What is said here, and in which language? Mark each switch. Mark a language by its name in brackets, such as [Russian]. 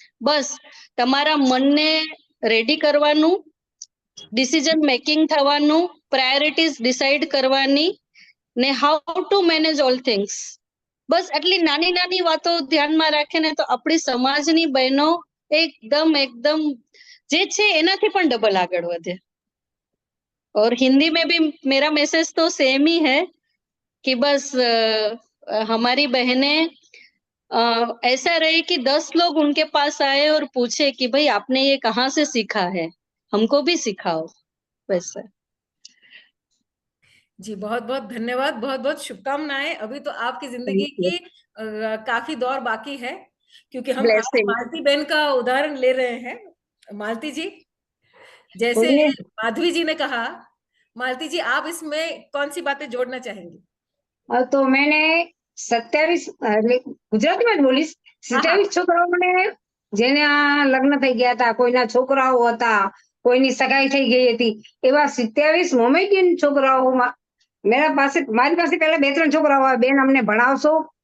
[Gujarati] બસ તમારા મનને રેડી કરવાનું, ડિસિઝન મેકિંગ થવાનું, પ્રાયોરિટીઝ ડિસાઇડ કરવાની ને [English] how to manage all things, [Gujarati] બસ આટલી નાની નાની વાતો ધ્યાનમાં રાખીને તો આપણી સમાજની બહેનો એકદમ જે છે એનાથી પણ ડબલ આગળ વધે। [Hindi] और हिंदी में भी मेरा मैसेज तो सेम ही है कि बस हमारी बहनें ऐसा रहे कि 10 लोग उनके पास आए और पूछे कि भाई आपने ये कहाँ से सीखा है, हमको भी सिखाओ, वैसे। जी बहुत बहुत धन्यवाद, बहुत बहुत शुभकामनाएं। अभी तो आपकी जिंदगी की काफी दौर बाकी है, क्योंकि हम आज ब्लेसिंग। मालती बहन का उदाहरण ले रहे हैं। मालती जी, जैसे बोलिए। माधवी जी ने कहा, मालती जी आप इसमें कौन सी बातें जोड़ना चाहेंगी? [Gujarati] તો મેને 27 એટલે ગુજરાતીમાં જ બોલીશ, 27 છોકરાઓને જેને આ લગ્ન થઈ ગયા હતા, કોઈના છોકરાઓ હતા, કોઈની સગાઈ થઈ ગઈ હતી, એવા 27 મોમેડિયન છોકરાઓ મારી પાસે પહેલા 2-3 છોકરાઓ આવ્યા, બેન અમને ભણાવશો?